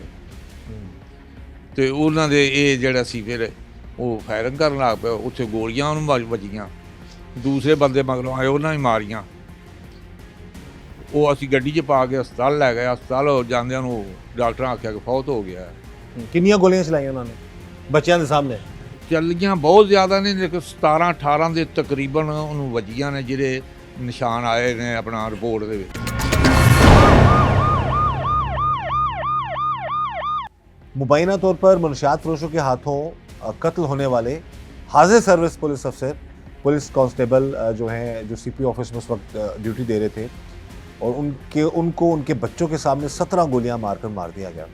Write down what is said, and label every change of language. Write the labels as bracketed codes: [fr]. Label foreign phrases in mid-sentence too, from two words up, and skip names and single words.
[pa] ਤੇ ਉਹਨਾਂ ਦੇ ਇਹ ਜਿਹੜਾ ਸੀ ਫਿਰ ਉਹ ਫਾਇਰਿੰਗ ਕਰਨ ਲੱਗ ਪਿਆ, ਉੱਥੇ ਗੋਲੀਆਂ ਉਹਨੂੰ ਵੱਜੀਆਂ। ਦੂਸਰੇ ਬੰਦੇ ਮਗਰੋਂ ਆਏ, ਉਹਨਾਂ ਵੀ ਮਾਰੀਆਂ। ਉਹ ਅਸੀਂ ਗੱਡੀ 'ਚ ਪਾ ਕੇ ਹਸਪਤਾਲ ਲੈ ਗਏ। ਹਸਪਤਾਲ ਜਾਂਦਿਆਂ ਨੂੰ ਡਾਕਟਰਾਂ ਆਖਿਆ ਕਿ ਫੌਤ ਹੋ ਗਿਆ। ਕਿੰਨੀਆਂ ਗੋਲੀਆਂ ਚਲਾਈਆਂ [ur] انہوں نے بچوں کے سامنے? [pa] ਚੱਲੀਆਂ ਬਹੁਤ ਜ਼ਿਆਦਾ ਨੇ, ਲੇਕਿਨ 17-18 ਦੇ ਤਕਰੀਬਨ ਉਹਨੂੰ ਵੱਜੀਆਂ ਨੇ, ਜਿਹੜੇ ਨਿਸ਼ਾਨ ਆਏ ਨੇ ਆਪਣਾ ਰਿਪੋਰਟ ਦੇ ਵਿੱਚ। [ur] مبینہ طور پر منشیات فروشوں کے ہاتھوں قتل ہونے والے حاضر سروس پولیس افسر، پولیس کانسٹیبل جو ہیں، جو سی پی آفس میں اس وقت ڈیوٹی دے رہے تھے، اور ان کو ان کے بچوں کے سامنے 17 گولیاں مارکر مار دیا گیا.